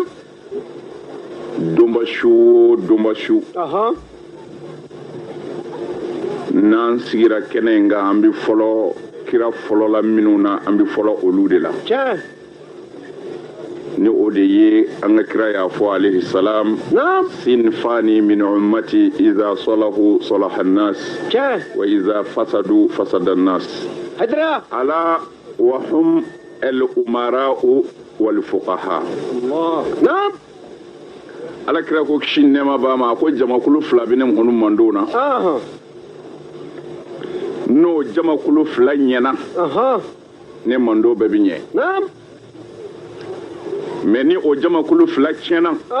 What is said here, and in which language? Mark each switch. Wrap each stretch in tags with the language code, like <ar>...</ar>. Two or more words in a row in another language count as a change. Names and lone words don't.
<bm>Donba su o donba su. N'an sigira kɛnɛ in kan an bɛ fɔlɔ kira fɔlɔ la minnu na an bɛ fɔlɔ olu de la. Tiɲɛ. Ni o de ye an ka kira y'a fɔ</bm> <ar>عليه السلام.</ar> <bm>Naam.</bm> <ar>صنفان من أمتي إذا صلحا صلح الناس.</ar> <bm>Tiɲɛ.</bm> <ar>وإذا فسدا فسد الناس.</ar> <bm>Hadra.</bm> <ar>ألا وهم الأمراء والفقهاء.</ar> <bm>Allah. Naam. Ala kira ko kisi nɛma b'a ma ko jamakulu fila bɛ ne kɔni mando na. N'o jamakulu fila ɲɛna. Ne mando bɛɛ bɛ ɲɛ. Naam. Mais ni o jamakulu fila tiɲɛna.</bm>